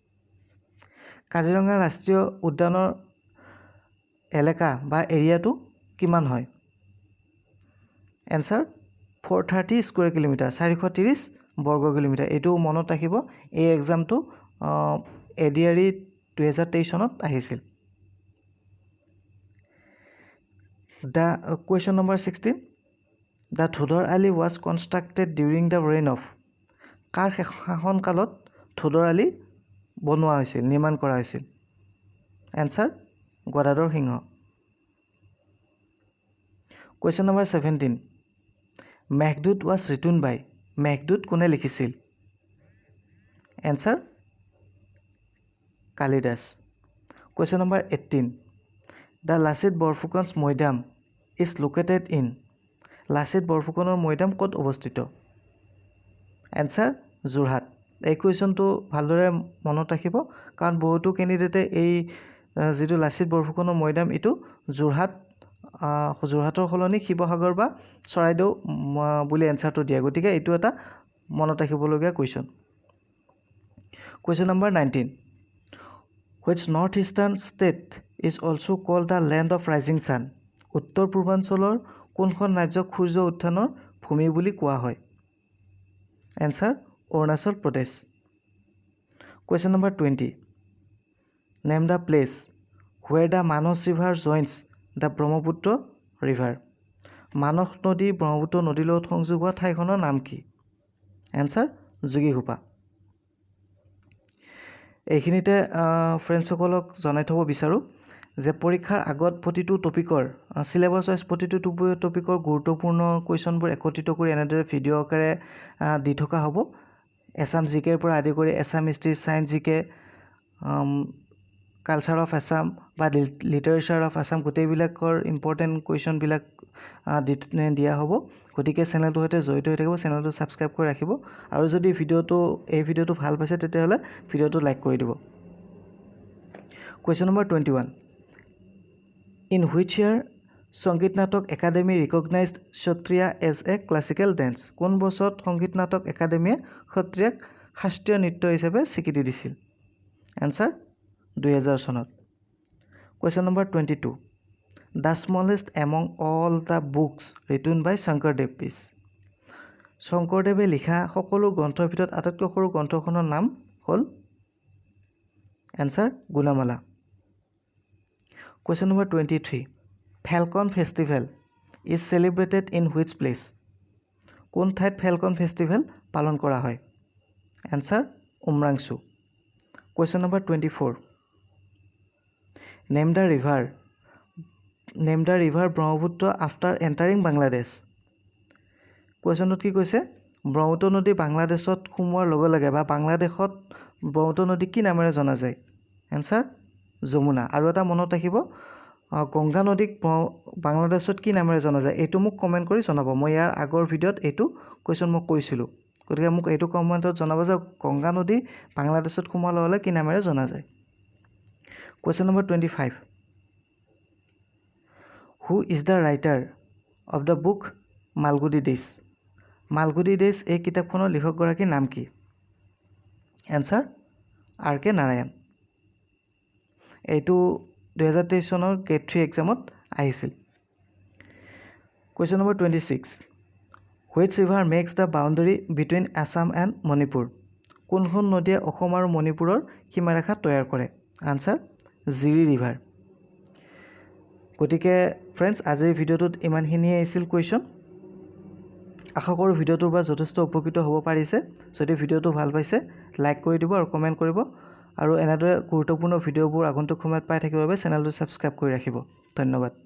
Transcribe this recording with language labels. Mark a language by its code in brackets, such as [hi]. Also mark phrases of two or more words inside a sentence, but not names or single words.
[as] কাজিৰঙা ৰাষ্ট্ৰীয় উদ্যানৰ এলেকা বা এৰিয়াটো কিমান হয় এনসাৰ 430 [en] square kilometre [as] 430 বৰ্গ কিলোমিটাৰ এইটো মনত ৰাখিব এই এক্সামটো এডিআৰই 2023 চনত আহিছিল [en] The question number 16 The Thodor Ali was constructed during the reign of [as] কাৰ শাসন কালত থোডৰ আলি বনোৱা হৈছিল নিৰ্মাণ কৰা হৈছিল এনসাৰ গদাধৰ সিংহ [en] Question number 17 মেঘদূত was written by [as] মেঘদূত কোনে লিখিছিল এনসাৰ কালিদাস [en] Question number 18 The Lasit Borphukan's মৈদাম is located in [as] লাচিত বৰফুকনৰ মৈদাম ক'ত অৱস্থিত এনসাৰ যোৰহাট এই কুৱেশ্যনটো ভালদৰে মনত ৰাখিব কাৰণ বহুতো কেণ্ডিডেটে এই যিটো লাচিত বৰফুকনৰ মৈদাম এইটো যোৰহাটৰ সলনি শিৱসাগৰ বা চৰাইদেউ বুলি এনসাৰটো দিয়ে গতিকে এইটো এটা মনত ৰাখিবলগীয়া কুৱেশ্যন [en] Question number 19 Which northeastern state is also called the land of rising sun [as] উত্তৰ পূৰ্বাঞ্চলৰ কোনখন ৰাজ্যক সূৰ্য উত্থানৰ ভূমি বুলি কোৱা হয় এনসাৰ অৰুণাচল প্ৰদেশ [en] Question number 20 Name the place where the Manos river joins the Brahmaputra river [as] মানস নদী ব্ৰহ্মপুত্ৰ নদীৰ লগত সংযোগ হোৱা ঠাইখনৰ নাম কি এনসাৰ যোগীঘোপা এইখিনিতে ফ্ৰেণ্ডসকলক জনাই থব বিচাৰোঁ যে পৰীক্ষাৰ আগত প্ৰতিটো টপিকৰ [en] syllabus wise [as] প্ৰতিটো টপিকৰ গুৰুত্বপূৰ্ণ কুৱেশ্যনবোৰ একত্ৰিত কৰি এনেদৰে ভিডিঅ' আকাৰে দি থকা হ'ব এছাম জিকেৰ পৰা আদি কৰি [en] Assam history science GK culture of [as] আছাম বা [en] literature of Assam [as] গোটেইবিলাকৰ [en] important questions [as] দিয়া হ'ব গতিকে চেনেলটোৰ সৈতে জড়িত হৈ থাকিব চেনেলটো ছাবস্ক্ৰাইব কৰি ৰাখিব আৰু যদি এই ভিডিঅ'টো ভাল পাইছে তেতিয়াহ'লে ভিডিঅ'টো লাইক কৰি দিব [en] Question number 21 In which year Sangit Natok Academy recognized Kshatriya as a classical dance [as] কোন বছৰত সংগীত নাটক একাডেমীয়ে ক্ষত্ৰিয়াক শাস্ত্ৰীয় নৃত্য হিচাপে স্বীকৃতি দিছিল এনসাৰ 2000 চনত Question [en] number 22 The smallest among all the books written by Shankardev is [as] শংকৰদেৱে লিখা সকলো গ্ৰন্থৰ ভিতৰত আটাইতকৈ সৰু গ্ৰন্থখনৰ নাম হ'ল এনসাৰ গুণমালা [en] Question number 23 Falcon Festival is celebrated in which place [as] কোন ঠাইত Falcon Festival পালন কৰা হয় এনসাৰ উমৰাংচু [en] Question number 24 Name the river Brahmaputra after entering Bangladesh [as] কুৱেশ্যনটোত কি কৈছে ব্ৰহ্মপুত্ৰ নদী বাংলাদেশত সোমোৱাৰ লগে লগে বা বাংলাদেশত ব্ৰহ্মপুত্ৰ নদী কি নামেৰে জনা যায় এনসাৰ যমুনা আৰু এটা মনত ৰাখিব গংগা নদীক বাংলাদেশত কি নামেৰে জনা যায় এইটো মোক কমেণ্ট কৰি জনাব মই ইয়াৰ আগৰ ভিডিঅ'ত এইটো কুৱেশ্যন মই কৈছিলোঁ গতিকে মোক এইটো কমেণ্টত জনাব যে গংগা নদী বাংলাদেশত সোমোৱাৰ লগে লগে কি নামেৰে জনা যায় [en] Question number 25 Who is the writer of the book Malgudi Days [as] মালগুডি ডেজ এই কিতাপখনৰ লেখকগৰাকীৰ নাম কি এনসাৰ [en] R.K. [as] নাৰায়ণ এইটো 2023 চনৰ [en] grade 3 exam [as] আহিছিল [en] Question number 26 Which river makes the boundary between Assam and Manipur [as] কোনখন নদীয়ে অসম আৰু মণিপুৰৰ সীমাৰেখা তৈয়াৰ কৰে আনসাৰ জিৰি ৰিভাৰ গতিকে ফ্ৰেণ্ডছ আজিৰ ভিডিঅ'টোত ইমানখিনিয়ে আছিল কুৱেশ্যন আশা কৰোঁ ভিডিঅ'টোৰ পৰা যথেষ্ট উপকৃত হ'ব পাৰিছে যদি ভিডিঅ'টো ভাল পাইছে লাইক কৰি দিব আৰু কমেণ্ট কৰিব আৰু এনেদৰে গুৰুত্বপূৰ্ণ ভিডিঅ'বোৰ আগন্তুক সময়ত পাই থাকিবৰ বাবে চেনেলটো ছাবস্ক্ৰাইব কৰি ৰাখিব ধন্যবাদ